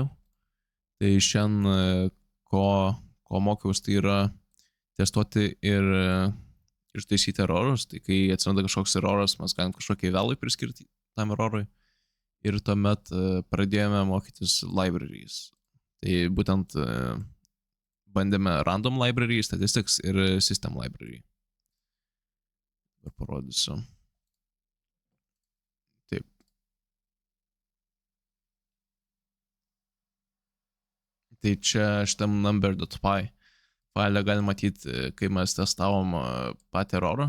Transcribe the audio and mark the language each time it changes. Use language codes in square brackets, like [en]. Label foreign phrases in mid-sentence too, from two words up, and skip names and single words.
[lt] Tai šiandien, ko mokiaus, tai yra testuoti ir ištaisyti erorus. Tai kai atsiranda kažkoks eroras, mes galim kažkokį vėlui priskirti tam erorui. Ir tuomet pradėjome mokytis libraries. Tai būtent bandėme [en] random library, [lt] statistics ir [en] system library. [lt] Dabar parodysiu. Taip. Tai čia šitam number.py failę galim matyti, kai mes testavom patį erorą.